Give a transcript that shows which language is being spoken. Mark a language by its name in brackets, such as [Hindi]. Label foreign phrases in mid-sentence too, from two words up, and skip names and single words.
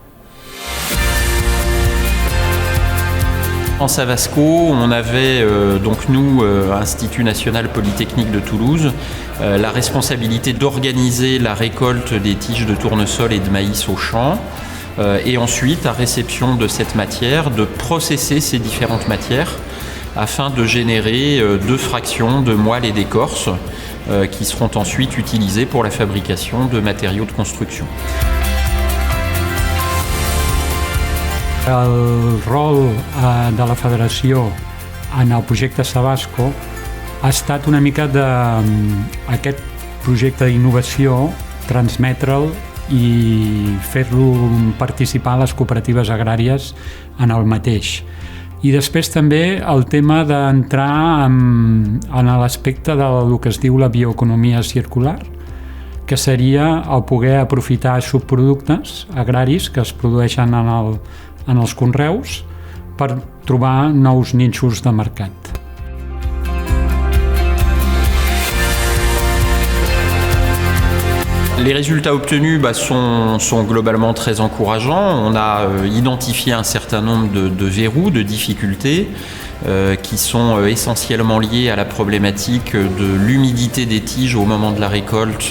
[French] En Savasco, on avait donc nous, Institut National Polytechnique de Toulouse, la responsabilité d'organiser la récolte des tiges de tournesol et de maïs au champ. Et ensuite, à réception de cette matière, de processer ces différentes matières afin de générer 2 fractions de moelle et d'écorce qui seront ensuite utilisées pour la fabrication de matériaux de construction. [Catalan] El rol de la federació en el projecte Savasco ha estat una mica d'aquest projecte d'innovació, transmetre'l i fer-lo participar a les cooperatives agràries en el mateix. I després també el tema d'entrar en l'aspecte del que es diu la bioeconomia circular, que seria el poder aprofitar subproductes agraris que es produeixen en els conreus per trobar nous nínxols de mercat. [French] Les résultats obtenus sont globalement très encourageants. On a identifié un certain nombre de verrous, de difficultés qui sont essentiellement liés à la problématique de l'humidité des tiges au moment de la récolte.